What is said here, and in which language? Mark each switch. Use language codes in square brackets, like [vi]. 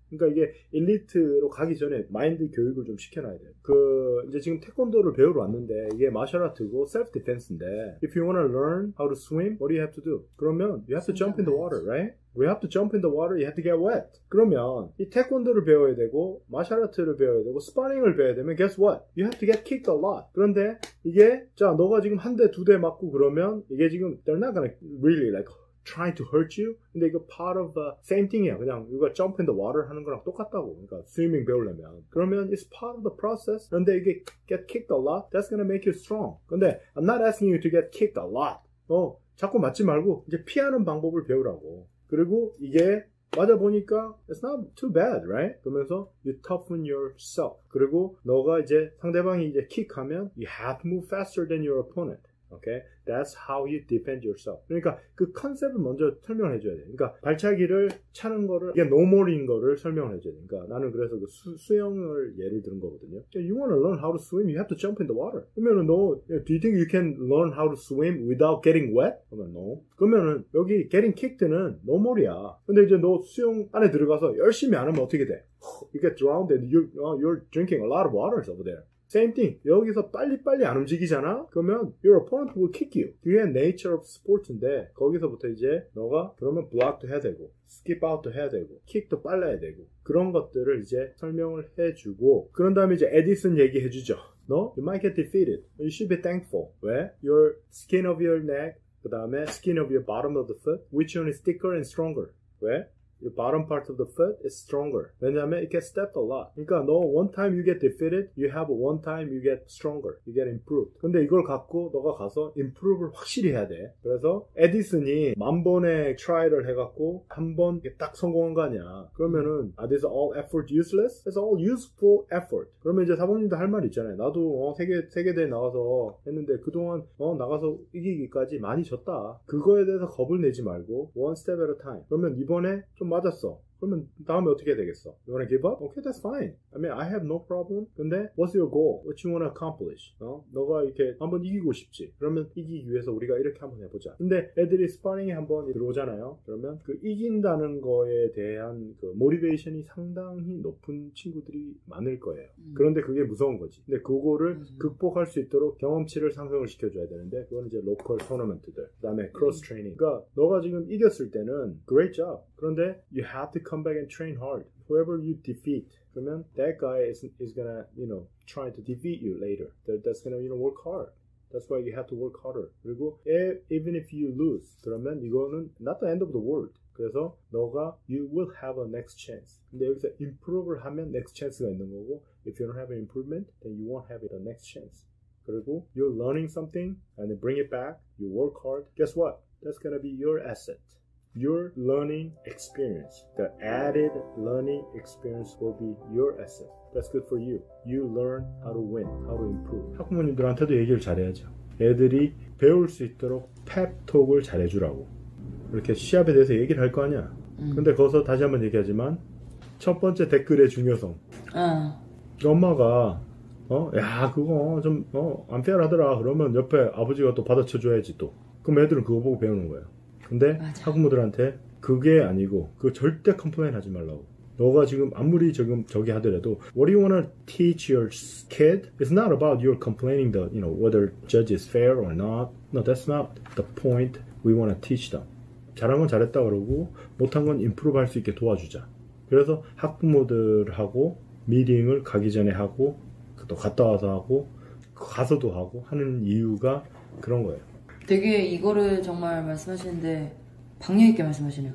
[ko] 그러니까 이게 엘리트로 가기 전에 마인드 교육을 좀 시켜놔야 돼요. 이제 지금 태권도를 배우러 왔는데 이게 마셜 아트고 셀프 디펜스인데 [en] if you want to learn how to swim, what do you have to do? [ko] 그러면 [en] you have to jump in the water, right? We have to jump in the water, you have to get wet. [ko] 그러면 이 태권도를 배워야 되고 마셜 아트를 배워야 되고 스파링을 배워야 되면 [en] guess what? You have to get kicked a lot. [ko] 그런데 이게 자 너가 지금 한 대 두 대 맞고 그러면 이게 지금 [en] they're not gonna really like trying to hurt you. [ko] 근데 이거 [en] part of the same thing [ko] 이야. 그냥 이거 [en] jump in the water [ko] 하는 거랑 똑같다고. 그러니까 swimming 배우려면. 그러면 [en] it's part of the process. [ko] 그런데 이게 [en] get kicked a lot, that's gonna make you strong. [ko] 근데 [en] I'm not asking you to get kicked a lot. [ko] 자꾸 맞지 말고 이제 피하는 방법을 배우라고. 그리고 이게 맞아 보니까 [en] it's not too bad, right? [ko] 그러면서 [en] you toughen yourself. [ko] 그리고 너가 이제 상대방이 이제 킥하면 [en] you have to move faster than your opponent. Okay? That's how you defend yourself. [ko] 그러니까 그 컨셉을 먼저 설명을 해줘야 돼. 그러니까 발차기를 차는 거를 이게 노멀인 거를 설명을 해줘야 돼. 그러니까 나는 그래서 그 수영을 예를 들은 거거든요. [en] You want to learn how to swim, you have to jump in the water. [ko] 그러면은 너 [en] do you think you can learn how to swim without getting wet? [ko] 그러면 [en] no. [ko] 그러면은 여기 getting kicked는 노멀이야. 근데 이제 너 수영 안에 들어가서 열심히 안 하면 어떻게 돼? [en] You get drowned and you're drinking a lot of water over there. Same thing. [ko] 여기서 빨리빨리 안 움직이잖아? 그러면 [en] your opponent will kick you. [ko] 그게 [en] nature of sports [ko] 인데 거기서부터 이제 너가 그러면 block도 해야 되고 skip out도 해야 되고 kick도 빨라야 되고 그런 것들을 이제 설명을 해주고 그런 다음에 이제 에디슨 얘기해주죠. [en] No? You might get defeated. You should be thankful. [ko] 왜? [en] Your skin of your neck [ko] 그 다음에 [en] skin of your bottom of the foot which one is thicker and stronger? 왜? Your bottom part of the foot is stronger. [ko] 왜냐하면 [en] it gets stepped a lot. [ko] 그러니까 너 [en] one time you get defeated, you have one time you get stronger. You get improved. [ko] 근데 이걸 갖고 너가 가서 improve를 확실히 해야 돼. 그래서 에디슨이 1000번의 트라이를 해갖고 한 번 딱 성공한 거 아니야. 그러면은 [en] are these all effort useless? It's all useful effort. [ko] 그러면 이제 사범님도 할 말 있잖아요. 나도 세계대회 나가서 했는데 그동안 나가서 이기기까지 많이 졌다. 그거에 대해서 겁을 내지 말고 [en] one step at a time. [ko] 그러면 이번에 좀 맞았어. 그러면 다음에 어떻게 되겠어? [en] You wanna give up? Okay, that's fine. I mean, I have no problem. [ko] 근데 [en] what's your goal? What you wanna accomplish? [ko] 너가 이렇게 한번 이기고 싶지. 그러면 이기기 위해서 우리가 이렇게 한번 해보자. 근데 애들이 스파링에 한번 들어오잖아요. 그러면 그 이긴다는 거에 대한 그 모티베이션이 상당히 높은 친구들이 많을 거예요. 그런데 그게 무서운 거지. 근데 그거를 극복할 수 있도록 경험치를 상승을 시켜줘야 되는데 그거는 이제 로컬 토너먼트들. 그 다음에 크로스 트레이닝. 그러니까 너가 지금 이겼을 때는 [en] great job. [ko] 그런데 [en] you have to come back and train hard. Whoever you defeat, [ko] 그러면 [en] that guy is gonna, try to defeat you later. That's gonna, work hard. That's why you have to work harder. [ko] 그리고 [en] even if you lose, [ko] 그러면 이거는 [en] not the end of the world. [ko] 그래서 너가 [en] you will have a next chance. [ko] 근데 여기서 improve를 하면 next chance가 있는 거고, [en] if you don't have an improvement, then you won't have the next chance. [ko] 그리고 [en] you're learning something and then bring it back. You work hard. Guess what? That's gonna be your asset. Your learning experience, the added learning experience will be your asset. That's good for you. You learn how to win, how to improve. [ko] 학부모님들한테도 얘기를 잘해야죠. 애들이 배울 수 있도록 펩톡을 잘해주라고. 이렇게 시합에 대해서 얘기를 할 거 아니야. 근데 거기서 다시 한번 얘기하지만 첫 번째 댓글의 중요성. 엄마가 야 그거 좀 unfair하더라. 그러면 옆에 아버지가 또 받아쳐줘야지 또. 그럼 애들은 그거 보고 배우는 거예요. 근데 맞아. 학부모들한테 그게 아니고 그거 절대 컴플레인 하지 말라고. 너가 지금 아무리 저기 하더라도 [en] what do you want to teach your kid? It's not about you complaining the whether judge is fair or not. No, that's not the point we want to teach them. [ko] 잘한 건 잘했다 그러고 못한 건 improve 할 수 있게 도와주자. 그래서 학부모들하고 미팅을 가기 전에 하고 또 갔다 와서 하고 가서도 하고 하는 이유가 그런 거예요. 되게 이거를 정말 말씀하시는데 박력 있게 말씀하시네요.